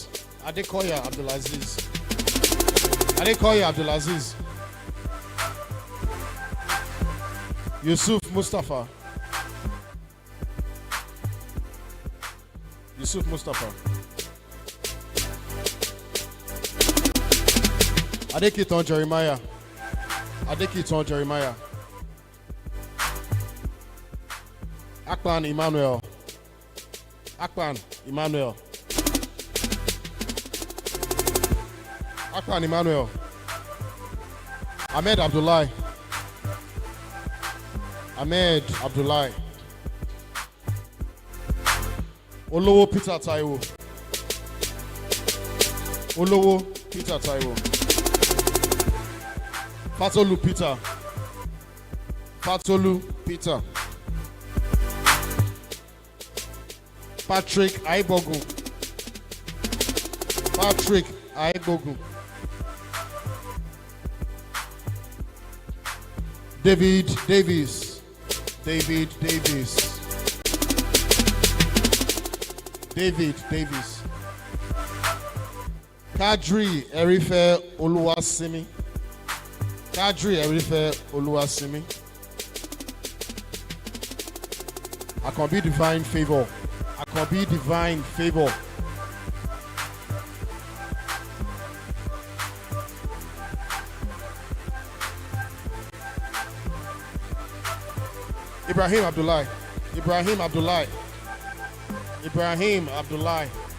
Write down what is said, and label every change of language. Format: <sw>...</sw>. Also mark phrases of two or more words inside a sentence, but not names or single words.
<en>Adekoya Abdulaziz. Adekoya Abdulaziz. Yusuf Mustafa. Yusuf Mustafa. Adekiton Jeremiah. Adekiton Jeremiah. Akpan Emmanuel. Akpan Emmanuel. Akpan Emmanuel. Ahmed Abdullahi. Ahmed Abdullahi. Olowo Peter Taiwo. Olowo Peter Taiwo. Fatolu Peter. Fatolu Peter. Patrick Aibogun. Patrick Aibogun. David Davis. David Davis. David Davis. Kadri Erife Oluwasimi. Kadri Erife Oluwasimi. I can be divine favor. I can be divine favor. Ibrahim Abdullahi. Ibrahim Abdullahi. Ibrahim Abdullahi.</en>